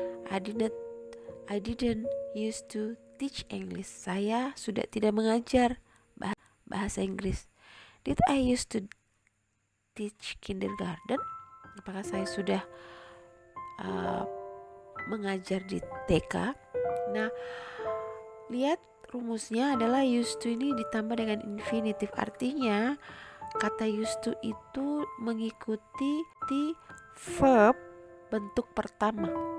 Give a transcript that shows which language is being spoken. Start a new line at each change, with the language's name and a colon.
English: I didn't used to teach English.
Indonesian: Saya sudah tidak mengajar bahasa Inggris.
English: Did I used to teach kindergarten?
Indonesian: Apakah saya sudah mengajar di TK? Nah, lihat rumusnya adalah used to ini ditambah dengan infinitive. Artinya kata used to itu mengikuti verb bentuk pertama.